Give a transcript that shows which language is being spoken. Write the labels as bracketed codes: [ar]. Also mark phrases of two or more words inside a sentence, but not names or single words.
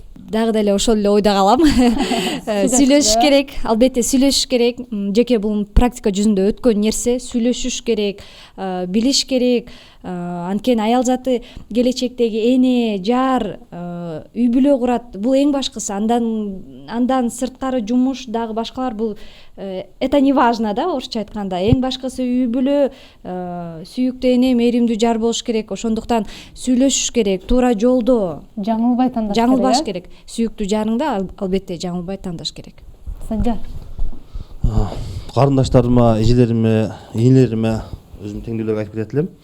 [ky] Дагы деле ошол эле ойдо калам. Сүйлөшүш керек, албетте сүйлөшүш керек. Жеке бул практика жүзүндө өткөн нерсе, сүйлөшүш керек, билиш керек. Анткени аял заты келечектеги эне, жар, үй бүлө курат. Бул эң башкысы. Андан сырткары жумуш дагы башкалар, бул [ru] это не важно [ky] да, орусча айтканда. Эң башкысы үй бүлө, сүйүктүү эне, мээримдүү жар болуш керек. Ошондуктан сүйлөшүш керек, туура жолдо. Жаңылбай тандаш керек. Жаңылбаш керек. Сүйүктүү жарыңды албетте жаңылбай тандаш керек. Санжар. Карындаштарыма, эжелериме, ийнелериме, өзүмдүн теңдүүлөргө айтып кетет элем.